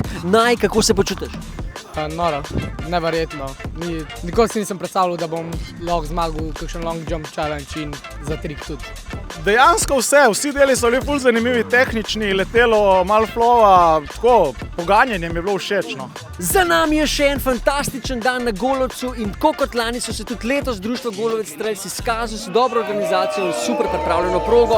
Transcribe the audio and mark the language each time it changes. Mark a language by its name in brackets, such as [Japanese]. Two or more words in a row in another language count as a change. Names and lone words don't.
[Slovenian] Kako se počutiš? Noro, neverjetno. Nikoli si nisem predstavljal, da bom lahko zmagal kakšen [English] long jump challenge [Slovenian] in za trik tudi. Dejansko vsi deli so bili ful zanimivi, tehnični, letelo, malo flowa, tako, poganjanje mi je bilo všeč. Za nami je še en fantastičen dan na Golovcu in tako kot lani so se tudi letos Društvo Golovec Trails izkazali s dobro organizacijo in super pripravljeno progo.